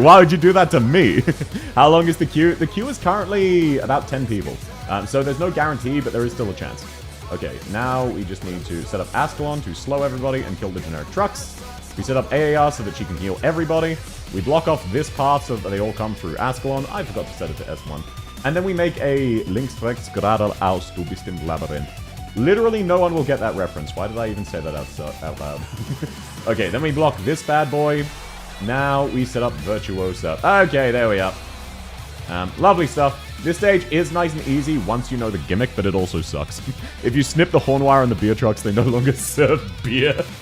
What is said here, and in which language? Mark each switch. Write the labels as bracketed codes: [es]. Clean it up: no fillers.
[en] Why would you do that to me? How long is the queue? The queue is currently about 10 people. So there's no guarantee, but there is still a chance. Okay, now we just need to set up Ascalon to slow everybody and kill the generic trucks. We set up AAR so that she can heal everybody. We block off this part so that they all come through Ascalon. I forgot to set it to S1. And then we make a [de] links rechts gerader aus, du bist im Labyrinth. [en] Literally no one will get that reference. Why did I even say that out loud? Okay, then we block this bad boy. Now we set up Virtuosa. Okay, there we are. Lovely stuff. This stage is nice and easy once you know the gimmick, but it also sucks. If you snip the horn wire on the beer trucks, they no longer serve beer.